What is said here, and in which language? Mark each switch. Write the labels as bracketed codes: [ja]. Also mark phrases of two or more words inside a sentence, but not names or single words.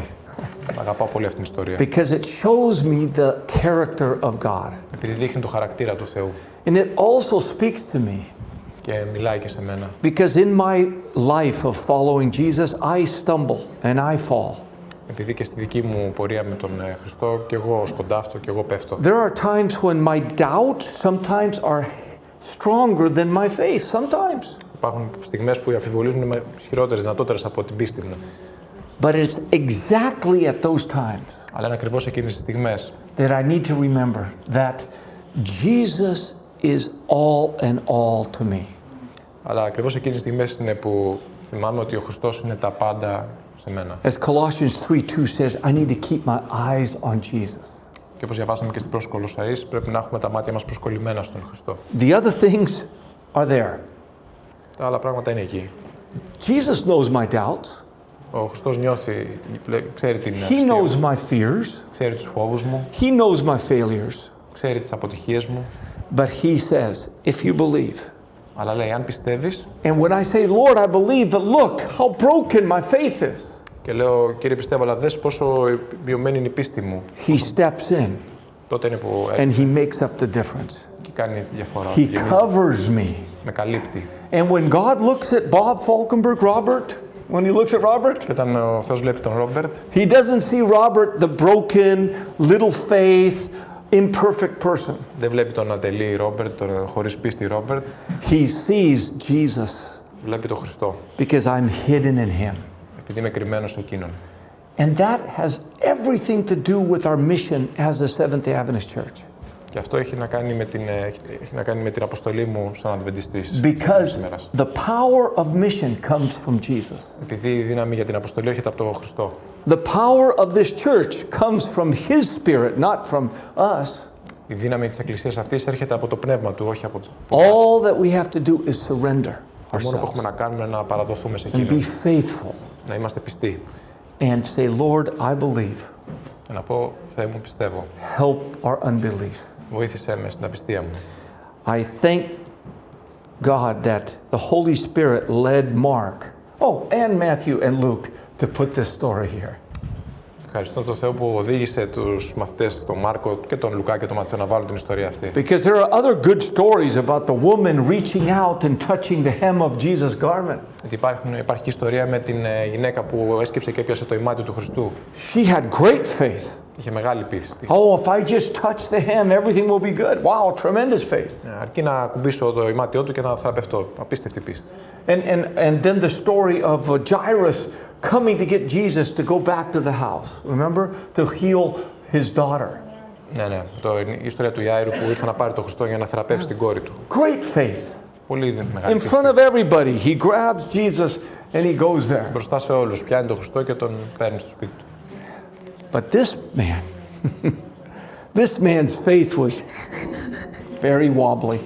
[el] Αγαπάω πολύ αυτήν την ιστορία. [en] because it shows me the character of God. [el] Επειδή δείχνει το χαρακτήρα του Θεού [en] And it also speaks to me [el] και μιλάει και σε μένα. [en] because in my life of following Jesus, I stumble and I fall. [el] Επειδή και στη δική μου πορεία με τον Χριστό και εγώ σκοντάφτω και εγώ πέφτω. [en] There are times when my doubts sometimes are stronger than my faith, sometimes. [el] Υπάρχουν στιγμές που οι αμφιβολίες μου είναι ισχυρότερες, δυνατότερες από την πίστη μου. [en] But it's exactly at those times [el] Αλλά είναι ακριβώς εκείνες τις στιγμές [en] that I need to remember that Jesus is all and all to me. [el] Αλλά ακριβώς εκείνες τις στιγμές είναι που θυμάμαι ότι ο Χριστός είναι τα πάντα σε μένα. [en] As Colossians 3:2 says, I need to keep my eyes on Jesus. [el] Και όπως διαβάσαμε και στην προς Κολοσσαείς, πρέπει να έχουμε τα μάτια μας προσκολλημένα στον Χριστό. [en] The other things are there. [el] Τα άλλα πράγματα είναι εκεί. [en] Jesus knows my doubts. [el] Ο Χριστός νιώθει, ξέρει την [en] He [el] απιστία [en] knows [el] μου, [en] my fears. [el] ξέρει τους φόβους μου, [en] He knows my failures. [el] ξέρει τις αποτυχίες μου. [en] But he says, if you believe. [el] Αλλά λέει, αν πιστεύεις, [en] And when I say, Lord, I believe, but look how broken my faith is. [el] και λέω, Κύριε πιστεύω, αλλά δες πόσο μειωμένη είναι η πίστη μου, [en] He steps in [el] τότε είναι που [en] and he makes up the difference. [el] και κάνει τη διαφορά. [en] He [el] Γεμίζει, [en] covers me. [el] με καλύπτει. [en] And when God looks at Bob Falkenberg, Robert, when he looks at Robert, [el] Και όταν ο Θεός βλέπει τον Ρόμπερτ, [en] he doesn't see Robert, the broken, little faith, imperfect person. [el] δεν βλέπει τον ατελή Ρόμπερτ, τον χωρίς πίστη Ρόμπερτ, [en] He sees Jesus [el] βλέπει τον Χριστό, [en] because I'm hidden in him. [el] επειδή είμαι κρυμμένος σε εκείνον. [en] And that has everything to do with our mission as a Seventh-day Adventist Church. [el] Και αυτό έχει να κάνει με την αποστολή μου σαν Αδβεντιστής. [en] Because the power of mission comes from Jesus. [el] Επειδή η δύναμη για την αποστολή έρχεται από τον Χριστό. [en] The power of this church comes from His Spirit, not from us. [el] Η δύναμη της Εκκλησίας αυτής έρχεται από το πνεύμα του, όχι από το. [en] All that we have to do is surrender [el] Το μόνο που [en] ourselves [el] έχουμε να κάνουμε είναι να παραδοθούμε σε [en] and be [el] Εκείνον. [en] faithful [el] Να είμαστε πιστοί. [en] and say, Lord, I believe. [el] Και να πω, Θεέ μου, πιστεύω. [en] Help our unbelief. [el] Βοήθησέ με στην απιστία μου. [en] I thank God that the Holy Spirit led Mark, and Matthew and Luke to put this story here. [el] Ευχαριστώ τον Θεό που οδήγησε τους μαθητές, τον Μάρκο και τον Λουκά και τον Ματθαίο να βάλουν την ιστορία αυτή. [en] Because there are other good stories about the woman reaching out and touching the hem of Jesus' garment. [el] Γιατί υπάρχει και ιστορία με την γυναίκα που έσκυψε και έπιασε το ημάτι του Χριστού. [en] She had great faith. [el] Είχε μεγάλη πίστη. [en] Oh, if I just touch the hem, everything will be good. Wow, tremendous faith. [el] Αρκεί να κουμπίσω το ημάτιό του και να θεραπευτώ. Απίστευτη πίστη. [en] And then the story of Jairus coming to get Jesus to go back to the house. Remember? To heal his daughter. [el] Ναι. Η ιστορία του Ιάηρου που ήρθε να πάρει τον Χριστό για να θεραπεύσει την κόρη του. [en] Great faith. [el] Πολύ μεγάλη [en] In [el] πίστη. [en] front of everybody, he grabs Jesus and he goes there. [el] Μπροστά σε όλους. Πιάνει τον Χριστό και τον παίρνει στο σπίτι του. [en] But this man, this man's faith was very wobbly.